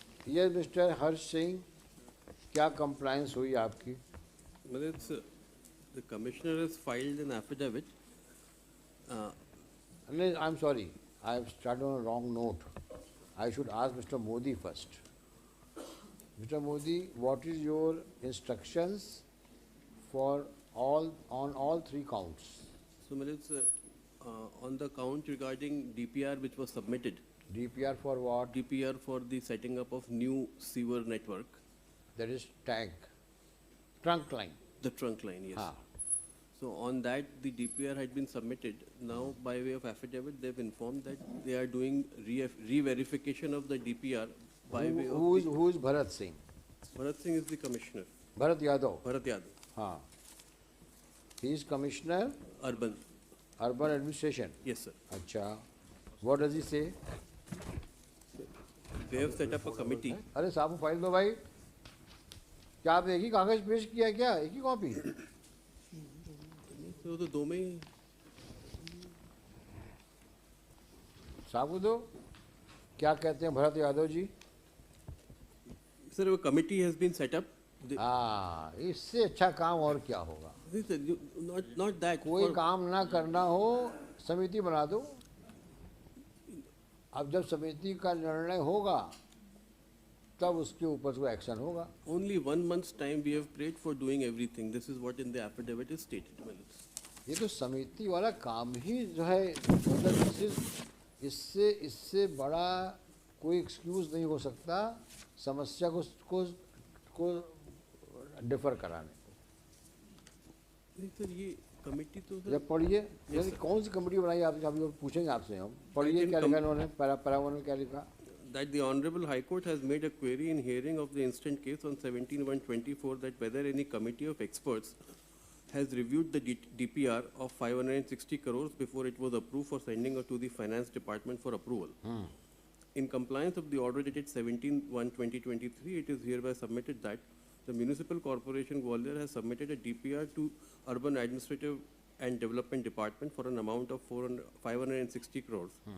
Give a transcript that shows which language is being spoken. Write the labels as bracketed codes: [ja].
[hi] ये मिस्टर हर्ष सिंह, क्या कंप्लायंस हुई आपकी? [en] Well, the commissioner has filed an affidavit. I'm sorry, I have started on a wrong note. I should ask Mr. Modi first. Mr. Modi, what is your instructions for all three counts? So, on the count regarding DPR which was submitted, DPR for what? DPR for the setting up of new sewer network, That is trunk line. the trunk line, yes. Ah. So on that, the DPR had been submitted. Now, by way of affidavit, they've informed that they are doing re-verification of the DPR by way of Who is Bharat Singh? Bharat Singh is the commissioner. Bharat Yadav. Bharat Yadav, [hi] हाँ. [en] He is commissioner, urban. urban administration. Yes, sir. [hi] अच्छा. [en] What does he say? They have set up a committee. [hi] अरे साहब file दो भाई. क्या आप एक ही कागज पेश किया है क्या? एक ही कॉपी? [en] So the [hi] दो में ही साहब को दो. क्या कहते हैं Bharat Yadav ji? [en] Sir, a committee has been set up. [hi] हाँ, इससे अच्छा काम और क्या होगा? [en] Not that. [hi] कोई काम ना करना हो, समिति बना दो. अब जब समिति का निर्णय होगा, तब उसके ऊपर कोई एक्शन होगा. [en] Only 1 month's time we have prayed for doing everything. This is what in the affidavit is stated. [hi] ये तो समिति वाला काम ही जो है, मतलब इससे बड़ा कोई एक्सक्यूज नहीं हो सकता समस्या को डिफर कराने को. नहीं सर, ये कमेटी तो जब पढ़िए, यानी कौन सी कमेटी बनाई आप लोग पूछेंगे आपसे हम. पढ़िए क्या लिखा इन्होंने, पैरावन क्या लिखा. [en] That the Honorable High Court has made a query in hearing of the instant case on 17/1/24 that whether any committee of experts has reviewed the DPR of 560 crores before it was approved for sending it to the Finance Department for approval. In compliance of the order dated 17/1/2023, it is hereby submitted that the Municipal Corporation Gwalior has submitted a DPR to Urban Administrative and Development Department for an amount of 560 crores.